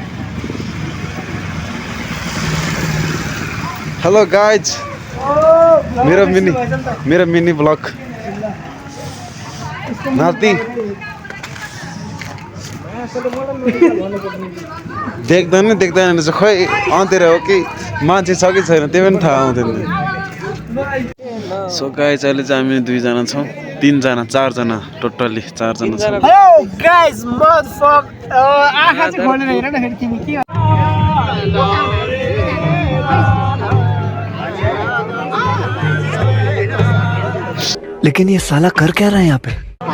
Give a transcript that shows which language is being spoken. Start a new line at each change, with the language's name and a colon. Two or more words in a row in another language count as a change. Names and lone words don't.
English: hello guys,
Nepali: मेरो
English: mini vlog
Nepali: नाति देख्दैन रहेछ, खै अँतिर हो कि मान्छे छ कि छैन त्यो पनि थाहा आउँदैन।
English: so guys
Nepali: अहिले चाहिँ हामी 2 जना छौँ, 3 जना 4 जना टोटल्ली 4 जना छौँ।
English: hello guys
Nepali: मदरफक आँखा चाहिँ खोलेर हेर न फेरि तिमी के
Hindi: लेकिन ये साला कर क्या रहा है यहाँ पे?